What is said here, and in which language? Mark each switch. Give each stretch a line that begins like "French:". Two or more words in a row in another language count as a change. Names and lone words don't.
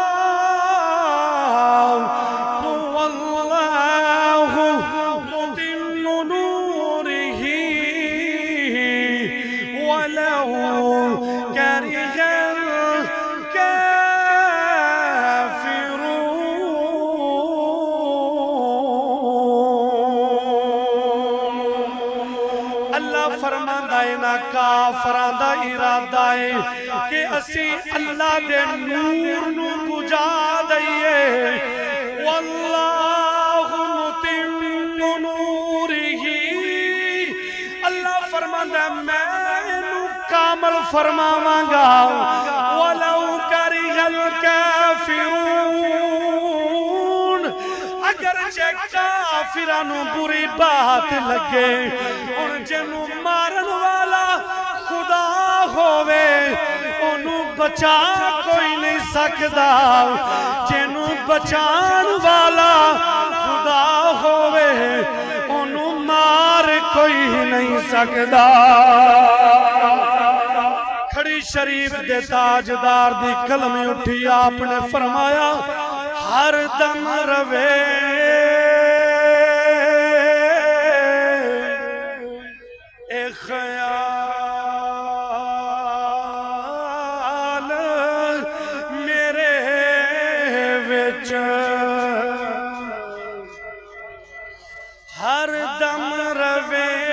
Arabic: واللہ متم نورہ ولو کرہ
Punjabi: کافراں دا ارادہ ہے کہ اسی اللہ دے نور نو بجھا دئیے.
Arabic: واللہ متم نورہ
Punjabi: اللہ فرماندا میں نو کامل فرماواں گا.
Arabic: ولو کرہ الکافرون
Punjabi: اگرچہ کافراں نو بری بات لگے اور جنوں مارن والا خدا ہووے انہوں بچا کوئی نہیں سکدا. جنوں بچان والا خدا ہووے انہوں مار کوئی نہیں سکدا. کھڑی شریف دے تاجدار دی قلم اٹھی آپ نے فرمایا ہر دم روے اے خیال میرے وچ ہر دم روے